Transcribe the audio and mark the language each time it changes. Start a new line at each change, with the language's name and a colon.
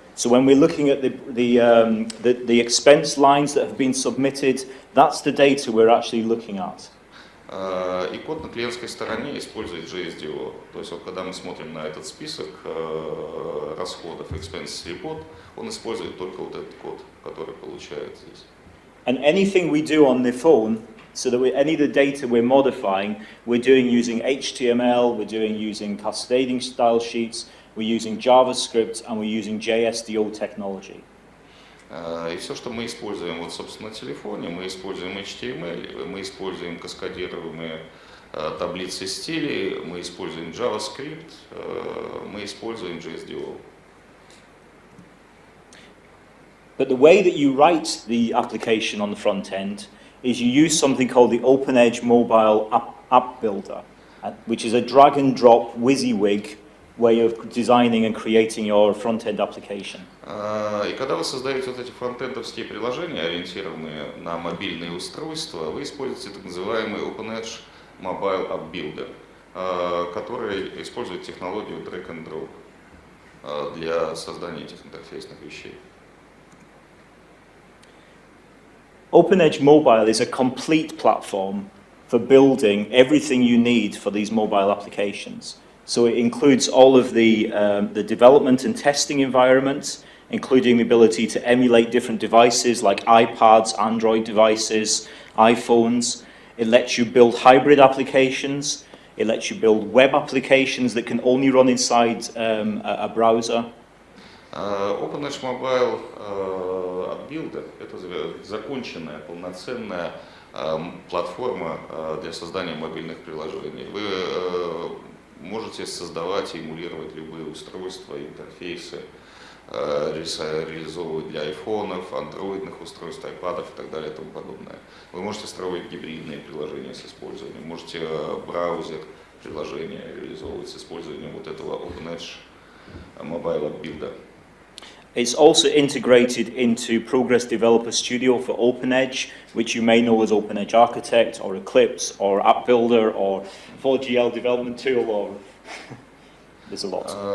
English: So when we're looking at the expense lines that have been submitted, that's the data we're actually looking at.
Russian: И код на клиентской стороне использует JSDO. То есть вот, когда мы смотрим на этот список расходов,
English: expense report,
Russian: он использует только вот этот код, который получает здесь.
English: And anything we do on the phone, so that any of the data we're modifying, we're doing using HTML, we're doing using cascading style sheets, we're using JavaScript, and we're using JSDO technology.
Russian: И все, что мы используем вот, собственно, на телефоне, мы используем HTML, мы используем каскадируемые таблицы стилей, мы используем JavaScript, мы используем JSDO.
English: But the way that you write the application on the front end is you use something called the OpenEdge Mobile App Builder, which is a drag and drop WYSIWYG way of designing and creating your front-end application.
Russian: И когда вы создаете вот эти фронтендовские приложения, ориентированные на мобильные устройства, вы используете так называемый OpenEdge Mobile App Builder, который использует технологию drag and drop для создания этих интерфейсных вещей.
English: OpenEdge Mobile is a complete platform for building everything you need for these mobile applications. So it includes all of the development and testing environments, including the ability to emulate different devices like iPads, Android devices, iPhones. It lets you build hybrid applications. It lets you build web applications that can only run inside a browser.
Russian: OpenEdge Mobile App Builder – это законченная, полноценная платформа для создания мобильных приложений. Вы можете создавать и эмулировать любые устройства, интерфейсы, реализовывать для айфонов, андроидных устройств, айпадов и так далее и тому подобное. Вы можете строить гибридные приложения с использованием, можете браузер приложения реализовывать с использованием вот этого OpenEdge Mobile App Builder.
English: It's also integrated into Progress Developer Studio for OpenEdge, which you may know as OpenEdge Architect or Eclipse or App Builder or 4GL Development Tool or there's a lot.